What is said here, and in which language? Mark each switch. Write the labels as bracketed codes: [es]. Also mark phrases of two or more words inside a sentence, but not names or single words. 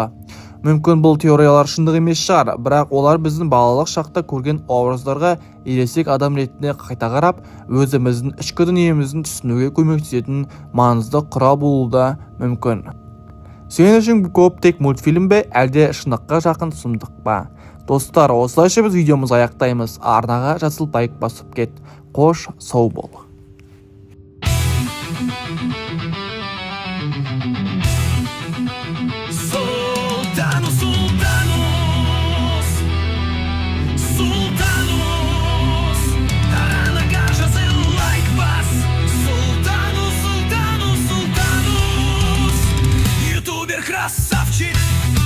[kk] Мүмкін бұл теориялар шындық емес шығар, бірақ олар біздің балалық шақта көрген образдарға ересек адам ретінде қайта қарап, өзіміздің ішкі дүниеміздің түсінуге көмектесетін маңызды құрал болуы да мүмкін. Сен үшін Губка-Боб тек мультфильм бе, әлде шындыққа жақын сұмдық па? Достар, осылайша біз видеомыз аяқтаймыз. Арнаға жасыл лайк басып кет. Қош, сау бол. Sultanos, sultanos, sultanos, Тарана жазыл лайк бас. [ru] Sultanos, sultanos, sultanos, ютубер красавчик.